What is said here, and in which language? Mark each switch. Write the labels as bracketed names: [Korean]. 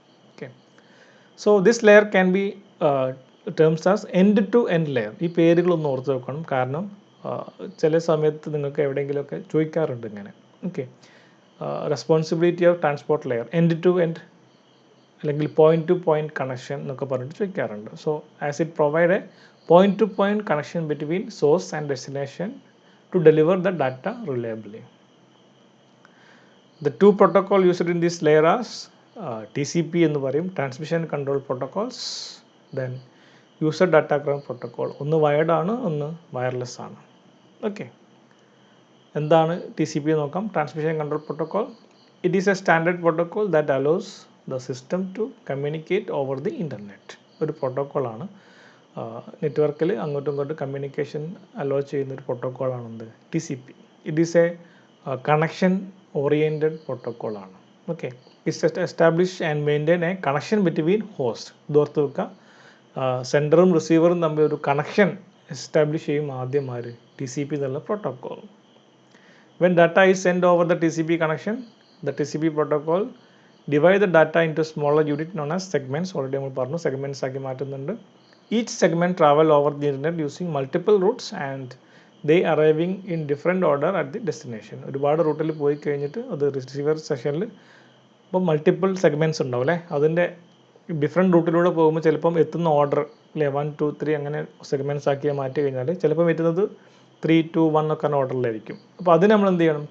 [English] Okay, so this layer can be terms as end to end layer. [Malayalam] ഈ പേരുകളൊന്ന് ഓർത്ത് വെക്കണം, കാരണം ചില സമയത്ത് നിങ്ങൾക്ക് എവിടെയെങ്കിലുമൊക്കെ ചോദിക്കാറുണ്ട് ഇങ്ങനെ. [English] okay, responsibility of transport layer end to end അല്ലെങ്കിൽ point to point connection [Malayalam] എന്നൊക്കെ പറഞ്ഞിട്ട് ചോദിക്കാറുണ്ട്. [English] So as it provide a point to point connection between source and destination to deliver the data reliably. The two protocols used in this layer are TCP [Malayalam] എന്ന് പറയും, [English] Transmission control protocols, then user datagram protocol. [Malayalam] ഒന്ന് wired ആണ്, ഒന്ന് wireless ആണ്. Okay, എന്താണ് TCP നോക്കാം. [English] Transmission control protocol, it is a standard protocol that allows the system to communicate over the internet. [Malayalam] ഒരു പ്രോട്ടോക്കോളാണ്, നെറ്റ്വർക്കിൽ അങ്ങോട്ടും ഇങ്ങോട്ടും കമ്മ്യൂണിക്കേഷൻ അലോ ചെയ്യുന്നൊരു പ്രോട്ടോക്കോളാണ് എന്ത്? TCP. [English] It is a connection oriented പ്രോട്ടോക്കോളാണ്. Okay, it's establish and maintain a connection between host. [Malayalam] ഇതോർത്ത് വെക്കുക, സെൻഡറും റിസീവറും തമ്മിൽ ഒരു connection establish ചെയ്യും ആദ്യം ആര്? [English] TCP എന്നുള്ള protocol. When data is send over the TCP connection, the TCP protocol divide the data into smaller unit known as segments. [Malayalam] Already നമ്മൾ പറഞ്ഞു, segments ആക്കി മാറ്റുന്നുണ്ട്. [English] Each segment travel over the internet using multiple routes and they arriving in different order at the destination. [Malayalam] ഒരുപാട് റൂട്ടിൽ പോയി കഴിഞ്ഞിട്ട് അത് receiver സെഷനിൽ ഇപ്പോൾ മൾട്ടിപ്പിൾ സെഗ്മെൻറ്റ്സ് ഉണ്ടാവും അല്ലേ. അതിൻ്റെ ഡിഫറെൻറ്റ് റൂട്ടിലൂടെ പോകുമ്പോൾ ചിലപ്പം എത്തുന്ന ഓർഡർ അല്ലേ 1, 2, 3 അങ്ങനെ സെഗ്മെൻറ്റ്സ് ആക്കി മാറ്റി കഴിഞ്ഞാൽ ചിലപ്പം എത്തുന്നത് 3, 2, 1 ഒക്കെ ഓർഡറിലായിരിക്കും. അപ്പോൾ അതിന് നമ്മൾ എന്ത് ചെയ്യണം?